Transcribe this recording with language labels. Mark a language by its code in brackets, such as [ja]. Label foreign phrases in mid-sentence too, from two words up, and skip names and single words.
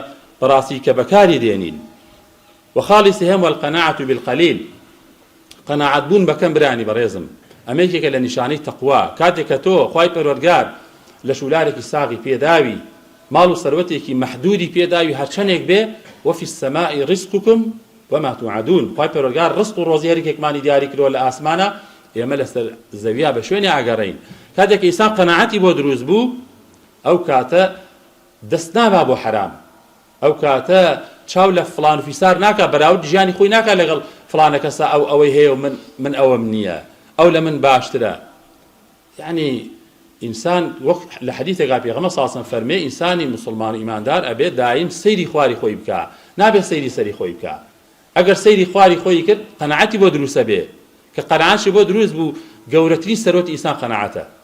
[ckb] بەڕاستی کە بەکاری دێنین [ar] وخالصهم والقناعة بالقليل [ckb] قناعت بوون بەکەم برانی بەڕێزم ئەمەیەکێکە لە نیشانەی تەقوا کاتێک کە تۆ خوای پەروەردگار لە شولارێکی ساغی پێداوی ماڵ و سەروەتێکی مەحدودی پێداوی هەرچەندێک بێ [ar] وفي السماء رزقكم وما توعدون [ckb] خوای پەروەردگار ڕزق و ڕۆزی هەرێکێکمانی دیاری کردووە لە ئاسمانە ئێمە لەسەر زەویە بە شوێنی ئاگەڕین کاتێک ئینسان قەناعەتی بۆ دروست بوو ئەو کاتە دەست نابا بۆ حرام ئەو کاتە چاو لە فڵان فیسار ناکە بەراورد ژیانی خۆی ناکە لەگەڵ فڵانە کەسە ئەوەی هەیە و من ئەوەم نییە ئەو لە من باشترە یعنی ئینسان وەک لە حەدیثێکا پێغەمبەر [ar] صلی الله علیه و سلم [ckb] فەرمێ ئینسانی مسلمان و ئیماندار ئەبێ دایم سەیری خواری خۆی بکە نابێ سەیری سەری خۆی بکە ئەگەر سەیری خواری خۆی کرد قەناعەتی بۆ دروستە بێ کە قەناعەتشی بۆ دروست بوو گەورەترین سەرۆتی ئینسان قەناعەتە